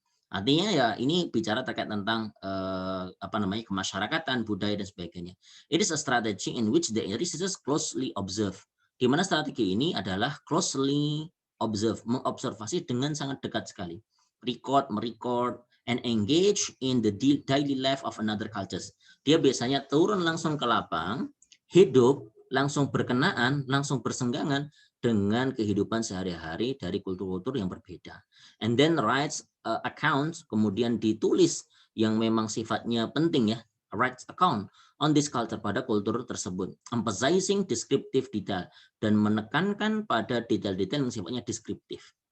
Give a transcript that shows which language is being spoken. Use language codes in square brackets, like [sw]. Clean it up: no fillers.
[id] Artinya ya ini bicara terkait tentang kemasyarakatan, budaya dan sebagainya. [en] It is a strategy in which the researchers closely observe. [id] Di mana strategi ini adalah [en] closely observe, [id] mengobservasi dengan sangat dekat sekali. [en] Merecord, and engage in the daily life of another cultures. [id] Dia biasanya turun langsung ke lapang, hidup, langsung berkenaan, langsung bersenggangan dengan kehidupan sehari-hari dari kultur-kultur yang berbeda. [en] And then writes account, [id] kemudian ditulis yang memang sifatnya penting ya, [en] writes account on this culture, [id] pada kultur tersebut, [en] emphasizing descriptive detail, [id] dan menekankan pada detail-detail yang sifatnya deskriptif.